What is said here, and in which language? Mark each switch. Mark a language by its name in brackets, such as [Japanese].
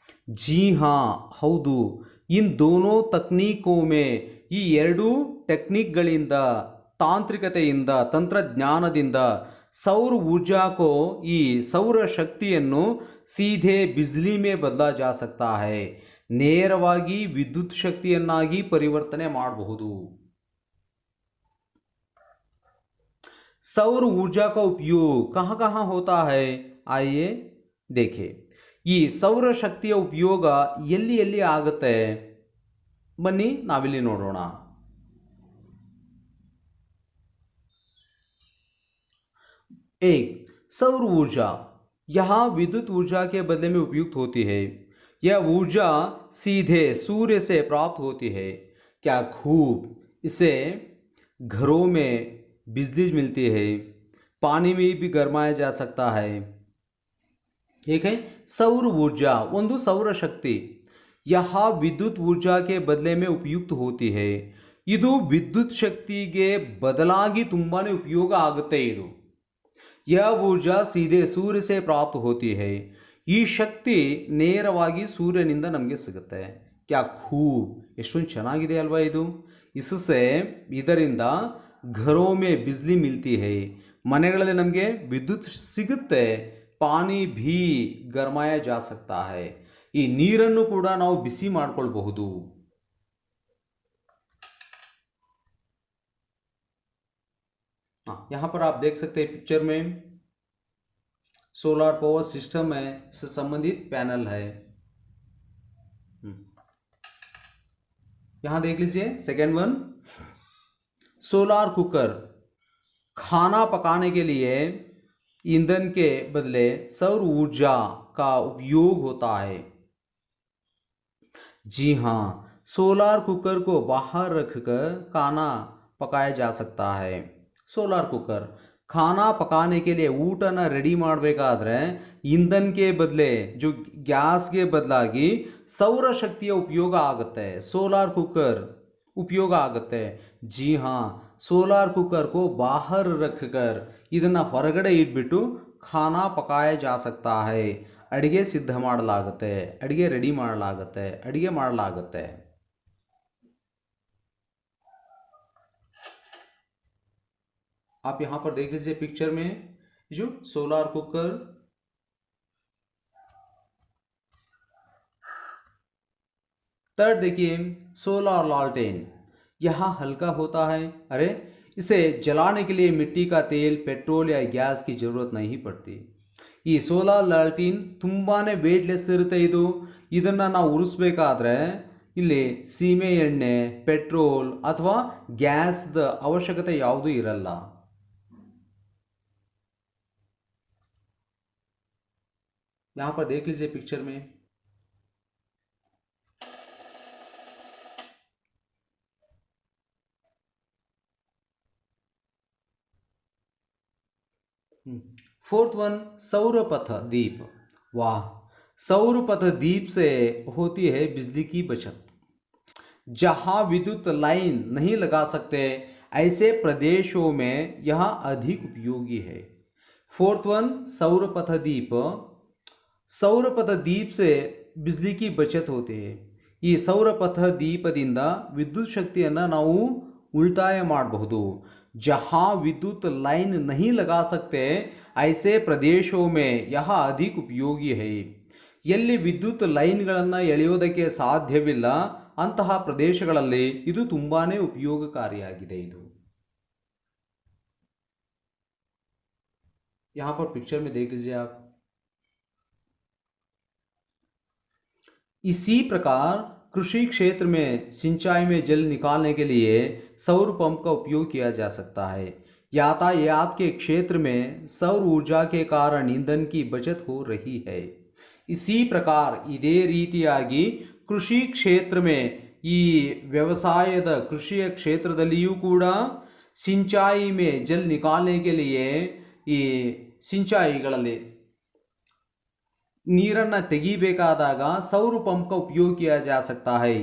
[Hindi] जी हाँ, [Kannada] ಹೌದು, [Hindi] इन दोनों तकनीकों में [Kannada] ಈ ಎರಡು ಟೆಕ್ನಿಕ್ಗಳಿಂದ ತಾಂತ್ರಿಕತೆಯಿಂದ ತಂತ್ರಜ್ಞಾನದಿಂದ [Hindi] सौर ऊर्जा को [Kannada] ಈ ಸೌರ ಶಕ್ತಿಯನ್ನು [Hindi] सीधे बिजली में बदला जा सकता है। [Kannada] ನೇರವಾಗಿ ವಿದ್ಯುತ್ ಶಕ್ತಿಯನ್ನಾಗಿ ಪರಿವರ್ತನೆ ಮಾಡಬಹುದು। [Hindi] सौर ऊर्जा का उपयोग कहाँ कहाँ होता है, आइए देखें। [Kannada] ಈ ಸೌರ ಶಕ್ತಿಯ ಉಪಯೋಗ ಎಲ್ಲಿ ಎಲ್ಲಿ ಆಗುತ್ತೆ ಬನ್ನಿ ನಾವಿಲ್ಲಿ ನೋಡೋಣ। [Hindi] एक, सौर ऊर्जा यहाँ विद्युत ऊर्जा के बदले में उपयुक्त होती है। यह ऊर्जा सीधे सूर्य से प्राप्त होती है। क्या खूब! इसे घरों में बिजली मिलती है, पानी में भी गरमाया जा सकता है। एक है सौर ऊर्जा, [Kannada] ಒಂದು ಸೌರ ಶಕ್ತಿ [Hindi] यह विद्युत ऊर्जा के बदले में उपयुक्त होती है। [Kannada] ಇದು ವಿದ್ಯುತ್ ಶಕ್ತಿಗೆ ಬದಲಾಗಿ ತುಂಬಾನೇ ಉಪಯೋಗ ಆಗುತ್ತೆ ಇದು। [Hindi] यह ऊर्जा सीधे सूर्य से प्राप्त होती है। [Kannada] ಈ ಶಕ್ತಿ ನೇರವಾಗಿ ಸೂರ್ಯನಿಂದ ನಮಗೆ ಸಿಗುತ್ತೆ। [Hindi] क्या खूब! [Kannada] ಎಷ್ಟೊಂದು ಚೆನ್ನಾಗಿದೆ ಅಲ್ವಾ ಇದು। [Hindi] इससे [Kannada] ಇದರಿಂದ [Hindi] घरों में बिजली मिलती है, [Kannada] ಮನೆಗಳಲ್ಲಿ ನಮಗೆ ವಿದ್ಯುತ್ ಸಿಗುತ್ತೆ। [Hindi] पानी भी गरमाया जा सकता है, [Kannada] ಈ ನೀರನ್ನು ಕೂಡ ನಾವು ಬಿಸಿ ಮಾಡಿಕೊಳ್ಳಬಹುದು। [Hindi] यहाँ पर आप देख सकते हैं पिक्चर में सोलर पावर सिस्टम है, इससे संबंधित पैनल है। यहाँ देख लीजिए सेकेंड वन, सोलर कुकर। खाना पकाने के लिए ईंधन के बदले सौर ऊर्जा का उपयोग होता है। जी हाँ, सोलर कुकर को बाहर रखकर खाना पकाया जा सकता है। सोलर कुकर खाना पकाने के लिए [Kannada] ಊಟನ ರೆಡಿ ಮಾಡಬೇಕಾದ್ರೆ ಇಂಧನಕ್ಕೆ ಬದಲೇ जो ಗ್ಯಾಸ್ಗೆ ಬದಲಾಗಿ ಸೌರ ಶಕ್ತಿಯ ಉಪಯೋಗ ಆಗುತ್ತೆ, [Hindi] सोलर कुकर उपयोग [Kannada] ಆಗುತ್ತೆ। [Hindi] जी हाँ, सोलर कुकर को बाहर रखकर [Kannada] ಇದನ್ನು ಹೊರಗಡೆ ಇಟ್ಬಿಟ್ಟು [Hindi] खाना पकाया जा सकता है। [Kannada] ಅಡಿಗೆ ಸಿದ್ಧ ಮಾಡಲಾಗುತ್ತೆ, ಅಡಿಗೆ ರೆಡಿ ಮಾಡಲಾಗುತ್ತೆ, ಅಡಿಗೆ ಮಾಡಲಾಗುತ್ತೆ। [Hindi] आप यहाँ पर देख लीजिए पिक्चर में जो सोलार कुकर, थर्ड देखिए सोलार लालटेन, यहाँ हल्का होता है। अरे इसे जलाने के लिए मिट्टी का तेल, पेट्रोल या गैस की जरूरत नहीं पड़ती। [Kannada] ಈ ಸೋಲಾರ್ ಲಾಲ್ಟೀನ್ ತುಂಬಾನೇ ವೇಟ್ಲೆಸ್ ಇರುತ್ತೆ ಇದನ್ನು ನಾವು ಉರಿಸ್ಬೇಕಾದ್ರೆ ಇಲ್ಲಿ ಸೀಮೆ ಎಣ್ಣೆ, ಪೆಟ್ರೋಲ್ ಅಥವಾ ಗ್ಯಾಸ್ದ ಅವಶ್ಯಕತೆ ಯಾವುದೂ ಇರಲ್ಲ। [Hindi] यहाँ पर देख लीजिए पिक्चर में फोर्थ वन सौरपथ दीप। वाह, सौरपथ दीप से होती है बिजली की बचत। जहां विद्युत लाइन नहीं लगा सकते ऐसे प्रदेशों में यह अधिक उपयोगी है। फोर्थ वन सौरपथ दीप, सौरपथ दीप से बिजली की बचत होती है। [Kannada] ಈ ಸೌರಪಥ ದೀಪದಿಂದ ವಿದ್ಯುತ್ ಶಕ್ತಿಯನ್ನು ನಾವು ಉಳಿತಾಯ ಮಾಡಬಹುದು। [Hindi] जहाँ विद्युत लाइन नहीं लगा सकते ऐसे प्रदेशों में यह अधिक उपयोगी है। [Kannada] ಎಲ್ಲಿ ವಿದ್ಯುತ್ ಲೈನ್ಗಳನ್ನು ಎಳೆಯೋದಕ್ಕೆ ಸಾಧ್ಯವಿಲ್ಲ ಅಂತಹ ಪ್ರದೇಶಗಳಲ್ಲಿ ಇದು ತುಂಬಾನೇ ಉಪಯೋಗಕಾರಿಯಾಗಿದೆ। [Hindi] यहाँ पर पिक्चर में देख लीजिए आप। इसी प्रकार कृषि क्षेत्र में सिंचाई में जल निकालने के लिए सौर पंप का उपयोग किया जा सकता है। यातायात के क्षेत्र में सौर ऊर्जा के कारण ईंधन की बचत हो रही है। इसी प्रकार [Kannada] इದೇ ರೀತಿಯಾಗಿ ಕೃಷಿ ಕ್ಷೇತ್ರ में ಈ ವ್ಯವಸಾಯದ ಕೃಷಿಯ ಕ್ಷೇತ್ರದಲ್ಲಿಯೂ ಕೂಡ [Hindi] सिंचाई में जल निकालने के लिए [Kannada] ಈ ಸಿಂಚಾಯಿಗಳಲ್ಲಿ ನೀರನ್ನು ತೆಗಿಬೇಕಾದಾಗ ಸೌರ ಪಂಪ್ ಉಪಯೋಗ [Hindi] किया जा सकता है।